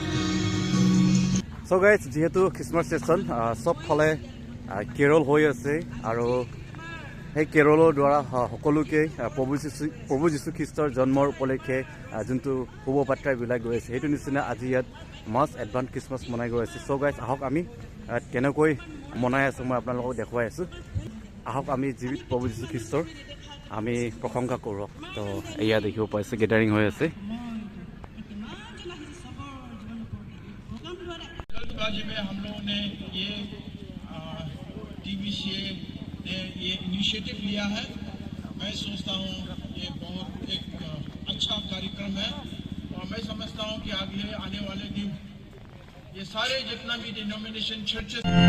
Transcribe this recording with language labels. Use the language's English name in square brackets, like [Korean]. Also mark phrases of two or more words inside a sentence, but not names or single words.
[English] So guys, [Assamese] যেহেতু [English] Christmas season [Assamese] চবফালে কেৰল হৈ আছে আৰু সেই কেৰলৰ দ্বাৰা সকলোকে প্ৰভু যীশু খ্ৰীষ্টৰ জন্মৰ উপলক্ষে যোনটো শুভ বাৰ্তাবিলাক গৈ আছে সেইটো নিচিনা আজি ইয়াত মাছ [English] advance Christmas [Assamese] মনাই গৈ আছে। [English] So guys, [Assamese] আহক আমি কেনেকৈ মনাই আছোঁ মই আপোনালোকক দেখুৱাই আছোঁ। আহক আমি জীৱিত প্ৰভু যীশু খ্ৰীষ্টৰ আমি প্ৰশংসা কৰোঁ। তো এয়া দেখিব পাইছে গেডাৰিং হৈ আছে। [Hindi] में हम लोगों ने ये TBCA ने ये इनिशिएटिव लिया है। मैं सोचता हूँ ये बहुत एक अच्छा कार्यक्रम है और मैं समझता हूँ कि आगे आने वाले दिन ये सारे जितना भी [English] denomination churches